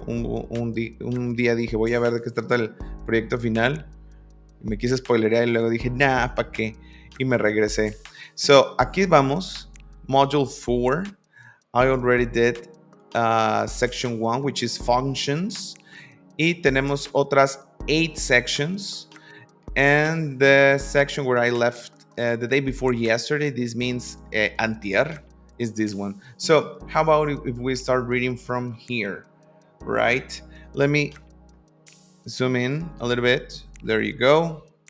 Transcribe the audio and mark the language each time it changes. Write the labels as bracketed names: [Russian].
[Spanish] Un día dije, voy a ver de qué trata el proyecto final. Me quise spoilerear y luego dije, nah, ¿para qué? Y me regresé. So, aquí vamos. Module 4. [English] I already did section 1, which is functions. [Spanish] Y tenemos otras 8 sections. [English] And the section where I left the day before yesterday, this means antier, is this one. So, how about if we start reading from here, right? Let me zoom in a little bit. There you go.